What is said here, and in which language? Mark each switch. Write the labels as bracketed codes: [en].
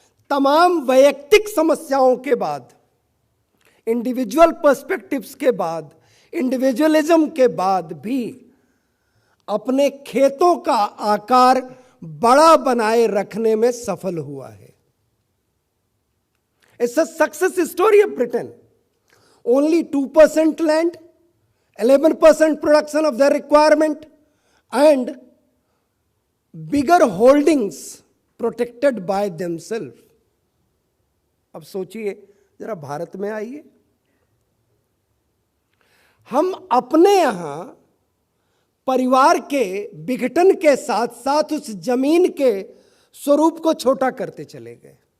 [hi] तमाम वैयक्तिक समस्याओं के बाद, इंडिविजुअल पर्सपेक्टिव्स के बाद, इंडिविजुअलिज्म के बाद भी अपने खेतों का आकार बड़ा बनाए रखने में सफल हुआ है। [en] It's a success story of Britain. Only 2% land, 11% production of their requirement, and bigger holdings protected by themselves. [hi] अब सोचिए जरा, भारत में आइए, हम अपने यहां परिवार के विघटन के साथ साथ उस जमीन के स्वरूप को छोटा करते चले गए।